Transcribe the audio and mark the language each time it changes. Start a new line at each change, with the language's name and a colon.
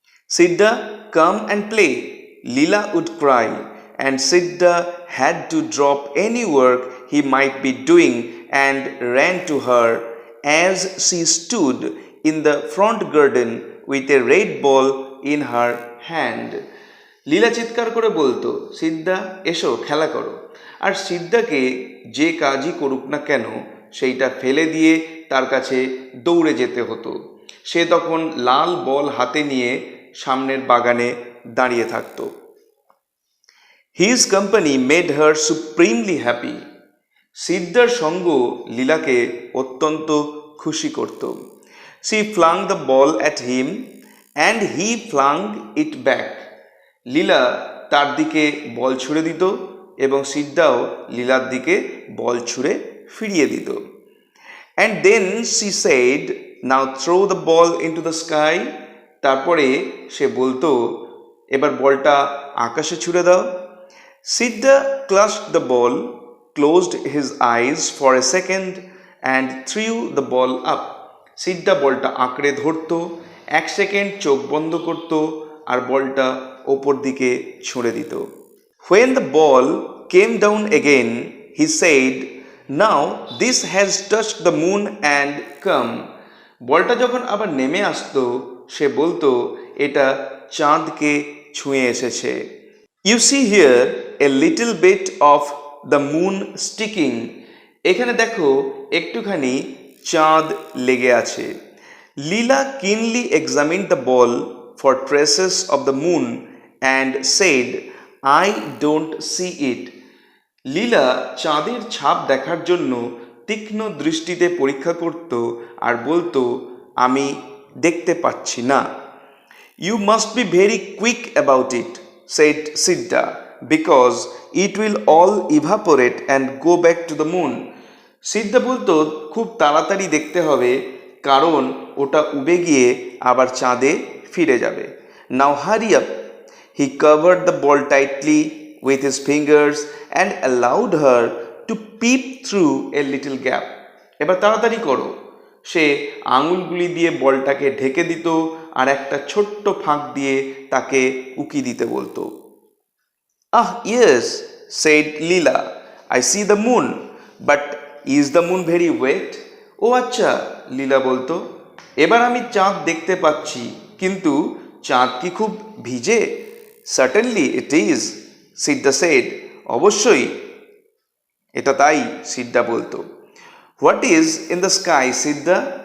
English: Siddha, come and play. Leela would cry, and Siddha had to drop any work he might be doing and ran to her as she stood in the front garden with a red ball in her hand.
Bangla: লীলা চিৎকার করে বলতো, সিদ্ধা এসো খেলা করো। আর সিদ্ধাকে যে কাজই করুক না কেন সেইটা ফেলে দিয়ে তার কাছে দৌড়ে যেতে হতো। সে তখন লাল বল হাতে নিয়ে সামনের বাগানে দাঁড়িয়ে থাকত।
English: His company made her supremely happy.
Bangla: সিদ্ধার সঙ্গ লীলাকে অত্যন্ত খুশি করত।
English: She flung the ball at him and he flung it back.
Bangla: লীলা তার দিকে বল ছুঁড়ে দিত এবং সিদ্ধাও লীলার দিকে বল ছুঁড়ে ফিরিয়ে দিত।
English: And then she said, now throw the ball into the sky.
Bangla: তারপরে সে বলতো, এবার বলটা আকাশে ছুঁড়ে দাও।
English: Siddha clutched the ball, closed his eyes for a second and threw the ball up.
Bangla: সিদ্ধা বলটা আঁকড়ে ধরতো, 1 সেকেন্ড চোখ বন্ধ করত আর বলটা ওপর দিকে ছুঁড়ে দিত।
English: When the ball came down again, he said, now this has touched the moon and come.
Bangla: বলটা যখন আবার নেমে আসতো সে বলতো, এটা চাঁদকে ছুঁয়ে এসেছে।
English: You see here a little bit of the moon sticking.
Bangla: এখানে দেখো একটুখানি চাঁদ লেগে আছে।
English: Leela keenly examined the ball for traces of the moon and said, I don't see it.
Bangla: লীলা চাঁদের ছাপ দেখার জন্য তীক্ষ্ণ দৃষ্টিতে পরীক্ষা করত আর বলতো, আমি দেখতে পাচ্ছি না।
English: You must be very quick about it, said Siddha, because it will all evaporate and go back to the moon.
Bangla: সিদ্ধা বলতো, খুব তাড়াতাড়ি দেখতে হবে, কারণ ওটা উবে গিয়ে আবার চাঁদে ফিরে যাবে।
English: Now hurry up. He covered the ball tightly with his fingers and allowed her to peep through a little gap.
Bangla: এবার তাড়াতাড়ি করো। সে আঙুলগুলি দিয়ে বলটাকে ঢেকে দিত আর একটা ছোট্ট ফাঁক দিয়ে তাকে উকি দিতে বলতো।
English: Ah yes, said Leela, I see the moon, but is the moon very wet?
Bangla: ও আচ্ছা, লীলা বলতো, এবার আমি চাঁদ দেখতে পাচ্ছি, কিন্তু চাঁদ কি খুব ভিজে?
English: Certainly it is, Siddha said.
Bangla: অবশ্যই এটা তাই, সিদ্ধা বলতো।
English: What is in the sky, Siddha?